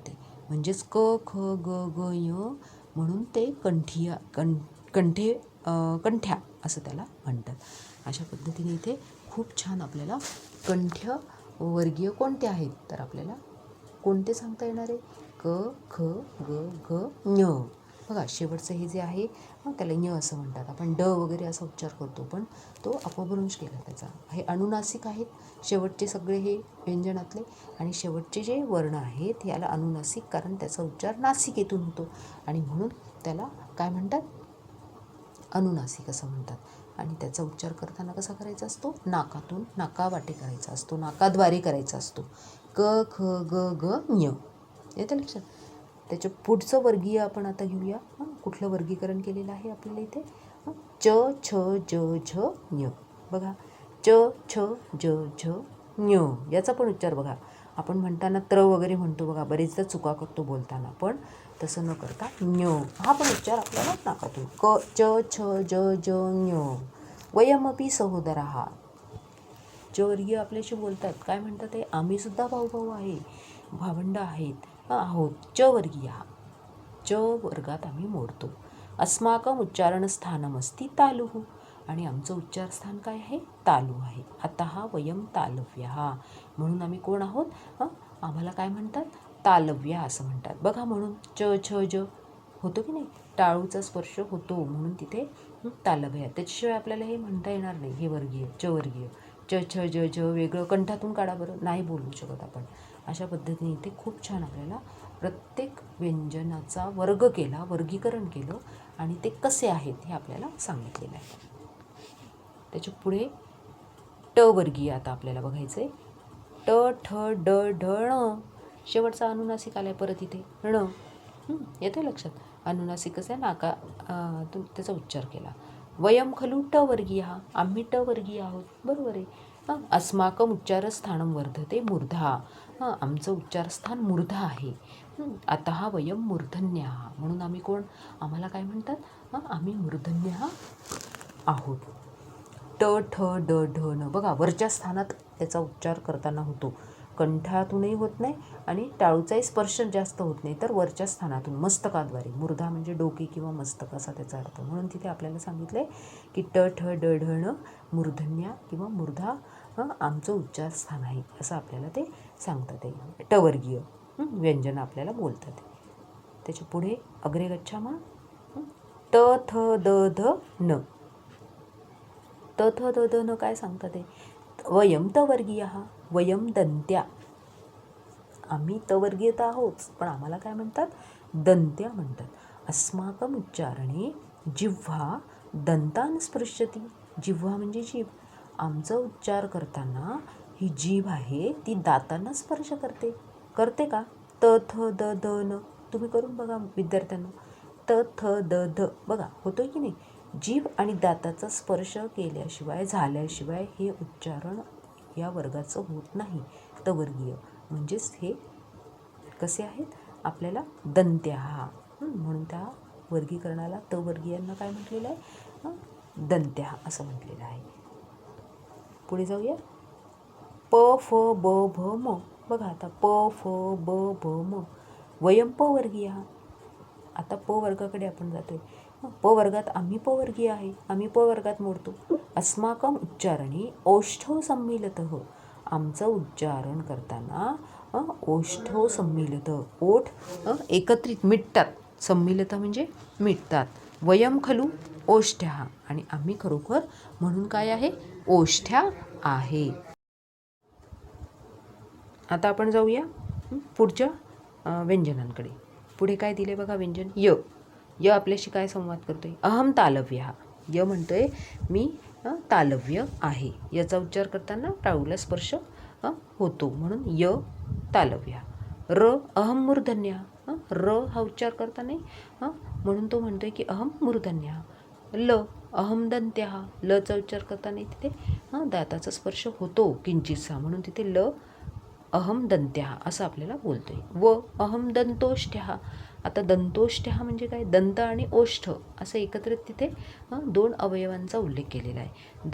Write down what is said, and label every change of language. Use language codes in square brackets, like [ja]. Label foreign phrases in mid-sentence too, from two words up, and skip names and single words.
[mr] ते म्हणजेच क, ख, ग, ग, य, म्हणून ते कंठ्या असं त्याला म्हणतात. अशा पद्धतीने इथे खूप छान आपल्याला कंठ्य वर्गीय कोणते आहेत तर आपल्याला कोणते सांगता येणार आहे? क, ख, ग, घ, ञ. बघा, शेवटचं हे जे आहे त्याला ञ असं म्हणतात. आपण ड वगैरे असा उच्चार करतो, पण तो अपभ्रंश केला त्याचा. हे अनुनासिक आहेत शेवटचे सगळे हे व्यंजनातले, आणि शेवटचे जे वर्ण आहेत याला अनुनासिक, कारण त्याचा उच्चार नासिकेतून होतो आणि म्हणून त्याला काय म्हणतात? अनुनासिक असं म्हणतात. आणि त्याचा उच्चार करताना कसा करायचा असतो? नाकातून, नाकावाटे करायचा असतो, नाकाद्वारे करायचा असतो. क, ख, ग, घ, ञ. येतं लक्षात. त्याच्या पुढचं वर्गीय आपण आता घेऊया. कुठलं वर्गीकरण केलेलं आहे आपल्याला इथे? च, छ, ज, झ, ञ. बघा, च, छ, ज, झ, ञ. याचा पण उच्चार बघा. आपण म्हणताना त्र वगैरे म्हणतो बघा, बरेचदा चुका करतो बोलताना, पण तसं न करता ञ हा पण उच्चार आपल्याला नाकातून. क, च, छ, ज, झ, ञ. [sa] वयमपि सहोदराः, [mr] च वर्गीय आपल्याशी बोलतात. काय म्हणतात ते? आम्ही सुद्धा भाऊ भाऊ आहे, भावंड आहेत आहोत. च वर्गीय, च वर्गात आम्ही मोडतो. [sa] अस्माकम उच्चारणस्थानमस्ति तालुः, [mr] आणि आमचं उच्चारस्थान काय आहे? तालू आहे. [sa] अतः वयम तालव्याः, [mr] म्हणून आम्ही कोण आहोत? आम्हाला काय म्हणतात? तालव्या असं म्हणतात. बघा, म्हणून च, छ, ज होतो की नाही, टाळूचा स्पर्श होतो, म्हणून तिथे तालव्या. त्याच्याशिवाय आपल्याला हे म्हणता येणार नाही. हे वर्गीय, च वर्गीय, च, छ, ज, झ वेगळं कंठातून काढा बरं, नाही बोलू शकत आपण. अशा पद्धतीने इथे खूप छान आपल्याला प्रत्येक व्यंजनाचा वर्ग केला, वर्गीकरण केलं, आणि ते कसे आहेत हे आपल्याला सांगितलेलं आहे. त्याच्या पुढे ट वर्गीय आता आपल्याला बघायचं आहे. ट, ठ, ड, ढ, ण. शेवटचा अनुनासिक आलाय परत इथे, ण. येतं लक्षात. अनुनासिकच आहे, नाका त्याचा उच्चार केला. [sa] वयम खलु ट वर्गीय, [mr] आम्ही ट वर्गीय आहोत. बरोबर आहे. [sa] अस्माकम उच्चारस्थानं वर्धते मूर्धा, [mr] आमचं उच्चारस्थान मूर्ध आहे. [sa] अतः वयम मूर्धन्याः, [mr] म्हणून आम्ही कोण? आम्हाला काय म्हणतात? आम्ही मूर्धन्य आहोत. ट, ठ, ड, ढ, न. बघा, वरच्या स्थानात त्याचा उच्चार करताना होतो, कंठातूनही होत नाही आणि टाळूचाही स्पर्श जास्त होत नाही, तर वरच्या स्थानातून मस्तकाद्वारे. मूर्धा म्हणजे डोके किंवा मस्तक असा त्याचा अर्थ. म्हणून तिथे आपल्याला सांगितलं आहे की ट, ठ, ड, ढ, न मूर्धन्या किंवा मूर्धा आमचं उच्चारस्थान आहे, असं आपल्याला ते सांगतात. आहे ट वर्गीय व्यंजन आपल्याला बोलतात. त्याच्या पुढे [sa] अग्रे गच्छामः. [mr] त थ द ध न. त थ द ध न काय सांगतात ते? [sa] वयम तवर्गीय, वयम दंत्या. [mr] आम्ही तवर्गीय तर आहोत, पण आम्हाला काय म्हणतात? दंत्या म्हणतात. [sa] अस्माकम उच्चारणे जिव्हा दंतान स्पृश्यती. [mr] जिव्हा म्हणजे जीभ. आमचा उच्चार करताना ही जीभ आहे ती दातांना स्पर्श करते. करते का? त थ द ध न. तुम्ही करून बघा विद्यार्थ्यांना. त थ द ध बघा होतोय की नाही? जीभ आणि दाताचा स्पर्श केल्याशिवाय झाल्याशिवाय हे उच्चारण या वर्गाचं होत नाही. तवर्गीय म्हणजेच हे कसे आहेत? आपल्याला दंत्या. म्हणून त्या वर्गीकरणाला तवर्गीयांना काय म्हटलेलं आहे? दंत्या असं म्हटलेलं आहे. पुढे जाऊया. प फ ब भ म. बघा आता प फ ब भ म. [sa] वयम प वर्गीय. [mr] आता प वर्गाकडे आपण जातोय. प वर्गात आम्ही प वर्गीय आहे. आम्ही प वर्गात मोडतो. [sa] अस्माकम उच्चारणे ओष्ठो सम्मिलितः. [mr] आमचं उच्चारण करताना [sa] ओष्ठो सम्मिलित. [mr] ओठ एकत्रित मिटतात. सम्मिलित म्हणजे मिटतात. [sa] वयम खलु ओष्ठ्या. [mr] आणि आम्ही खरोखर म्हणून काय आहे? ओष्ठ्या आहे. आता आपण जाऊया पुढच्या व्यंजनांकडे. पुढे काय दिले बघा व्यंजन? य. य आपल्याशी काय संवाद करतोय? [sa] अहम तालव्य. [mr] य म्हणतोय मी तालव्य आहे. याचा उच्चार करताना टाळूला स्पर्श होतो म्हणून य तालव्य. [sa] र अहम मूर्धन्य. [mr] र हा उच्चार करता नाही म्हणून तो म्हणतोय की [sa] अहम मूर्धन्य. ल अहम दंत्या. [mr] लचा उच्चार करता नाही तिथे दाताचा स्पर्श होतो किंचितसा म्हणून तिथे [sa] ल अहम दंत्या [mr] असं आपल्याला बोलतोय. [sa] व अहम दंतोष्ठ्या. [mr] आता दंतोष्ठ्या म्हणजे काय? दंत आणि ओष्ठ असं एकत्रित तिथे दोन अवयवांचा उल्लेख केलेला आहे.